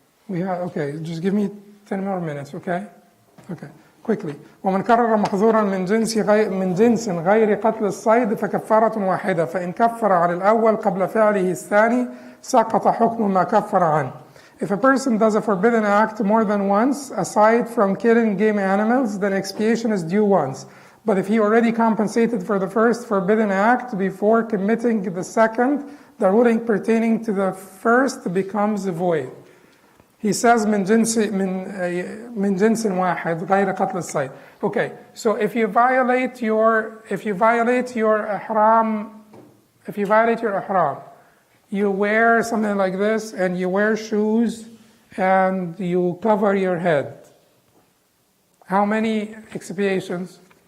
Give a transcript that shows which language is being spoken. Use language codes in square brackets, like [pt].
[en] Okay, just give me 10 more minutes, okay? Okay, quickly. [ar] ومن كرر محظورا من جنس غير قتل الصيد فكفارة واحدة فإن كفر على الأول قبل فعله الثاني سقط حكم ما كفر عنه. [en] If a person does a forbidden act more than once, aside from killing game animals, then expiation is due once. But if he already compensated for the first forbidden act before committing the second, the ruling pertaining to the first becomes void. He says [ar] من جنس واحد غير قتل الصيد. [en] Okay, so if you violate your ihram, you wear something like this, and you wear shoes, and you cover your head. How many expiations?